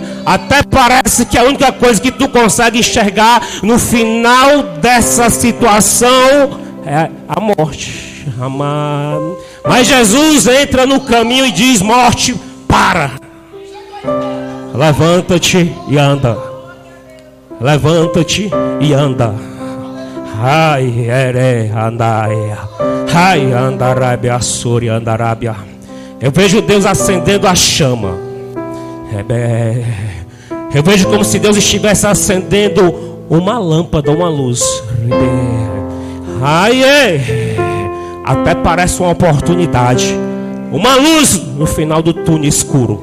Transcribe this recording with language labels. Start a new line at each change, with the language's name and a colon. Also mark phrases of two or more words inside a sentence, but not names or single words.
Portuguese: Até parece que a única coisa que tu consegue enxergar no final dessa situação é a morte. Mas Jesus entra no caminho e diz: morte, para. Levanta-te e anda. Levanta-te e anda. Ai, andaia. Ai, andarabia, suri, andarabia. Eu vejo Deus acendendo a chama. Eu vejo como se Deus estivesse acendendo uma lâmpada, uma luz. Ai, até parece uma oportunidade. Uma luz no final do túnel escuro.